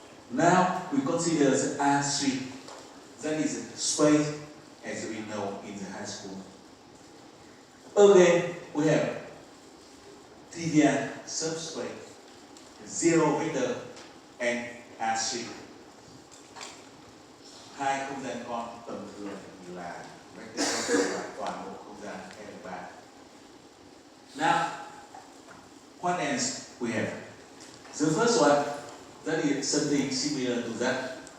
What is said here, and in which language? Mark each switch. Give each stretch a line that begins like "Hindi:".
English: Now we consider the R3, that is space as we know in the high school. Again, we have trivial subspace, zero vector and R3.
Vietnamese: Hai không gian con tầm thường là vector và toàn bộ không gian L3.
English: Now, what else we have? The first one, that is something similar to that.